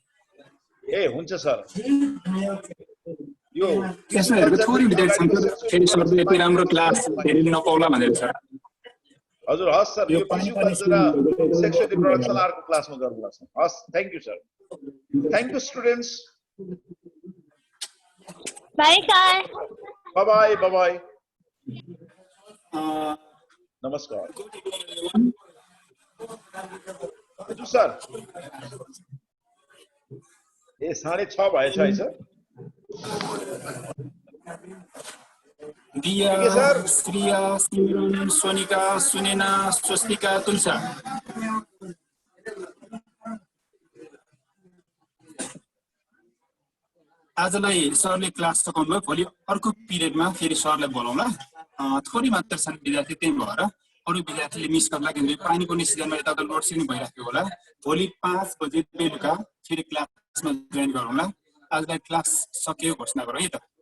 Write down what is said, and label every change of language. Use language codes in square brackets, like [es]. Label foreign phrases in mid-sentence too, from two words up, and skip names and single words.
[ne] ए हुन्छ सर यो त्यसमा हेरेको थोरै विद्यार्थी छन् फेरि सरले यति राम्रो क्लास फेरि नपाउला भनेर सर हजुर हस् सर यो पानी पिस्यु पानी [en] culture sexual reproduction [ne] अर्को क्लासमा गर्नुला सर हस् [en] thank you sir thank you students Bye, sir. bye bye bye bye [ne] नमस्कार हजुर सर ए 6:30 भएछ है सर दिया [hi] ठीक है, सर। [ne] श्रिया सिमरन सोनिका सुनेना स्वस्तिका तुलसा आजलाई सरले क्लास सकाउनु भयो भोलि अर्को पिरियडमा फेरि सरलाई बोलाउँला थोरै मात्र छन् विद्यार्थी त्यही भएर अरू विद्यार्थीले मिस गर्ला किनभने पानी पर्ने सिजनमा यताउता [en] load shedding [ne] भइराखेको होला भोलि 5 बजे बेलुका फेरि क्लासमा जोइन गरौँला आजलाई क्लास सकियो घोषणा गरौँ है त